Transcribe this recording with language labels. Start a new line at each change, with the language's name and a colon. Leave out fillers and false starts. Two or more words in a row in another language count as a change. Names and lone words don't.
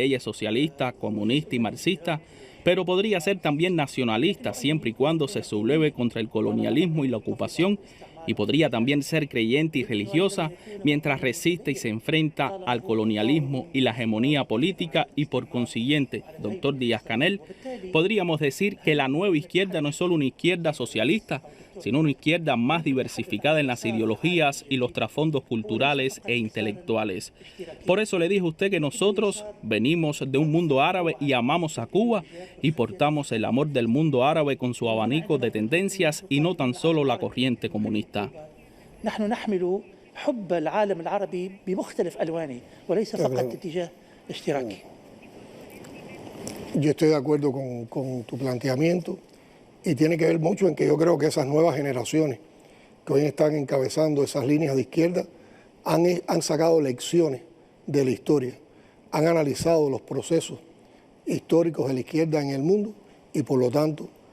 Spanish: ella es socialista, comunista y marxista, pero podría ser también nacionalista siempre y cuando se subleve contra el colonialismo y la ocupación y podría también ser creyente y religiosa mientras resiste y se enfrenta al colonialismo y la hegemonía política y por consiguiente, doctor Díaz-Canel, podríamos decir que la nueva izquierda no es solo una izquierda socialista, sino una izquierda más diversificada en las ideologías y los trasfondos culturales e intelectuales. Por eso le dije a usted que nosotros venimos de un mundo árabe y amamos a Cuba y portamos el amor del mundo árabe con su abanico de tendencias y no tan solo la corriente comunista.
Arabic: نحن نحمل حب العالم العربي بمختلف ألوانه وليس فقط اتجاه اشتراكي.
Spanish: Yo estoy de acuerdo con tu planteamiento y tiene que ver mucho en que yo creo que esas nuevas generaciones que hoy están encabezando esas líneas de izquierda han sacado lecciones de la historia, han analizado los procesos históricos de la izquierda en el mundo y por lo tanto